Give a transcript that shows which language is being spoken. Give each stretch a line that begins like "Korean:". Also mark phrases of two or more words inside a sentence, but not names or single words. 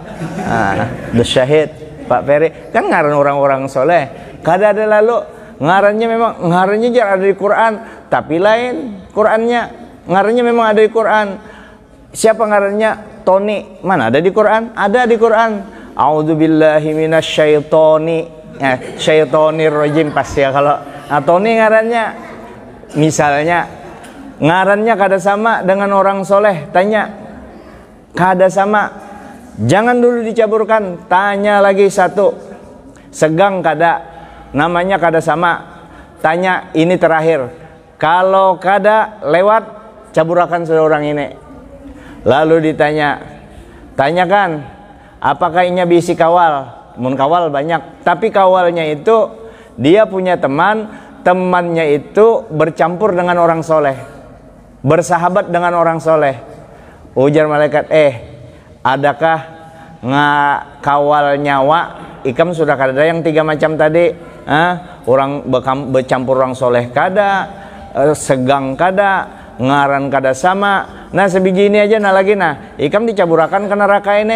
Banjar: Abdul Syahid, Pak Peri kan ngaran orang-orang soleh. Kada ada lalu ngarannya memang ngarannya ada di Quran, tapi lain Qurannya ngarannya memang ada di Quran. Siapa ngarannya? Tony, mana ada di Quran? Ada di Quran.
Arabic: أعوذ بالله من الشيطان الرجيم
Banjar: pasti ya kalau. Nah, Tony ngarannya misalnya ngarannya kada sama dengan orang soleh, tanya kada sama, jangan dulu dicaburkan, tanya lagi satu. Segang kada, namanya kada sama, tanya ini terakhir. Kalau kada lewat, caburakan seorang ini. Lalu ditanya, tanyakan apakah inya bisi kawal. Mun kawal banyak, tapi kawalnya itu dia punya teman, temannya itu bercampur dengan orang soleh, bersahabat dengan orang soleh. Ujar malaikat, adakah kawal nyawa? Ikam sudah kada yang 3 macam tadi. Orang bercampur orang soleh kada, segang kada, ngaran kada sama. Nah sebiji ini aja, nah lagi nah ikam dicaburakan ke neraka ini.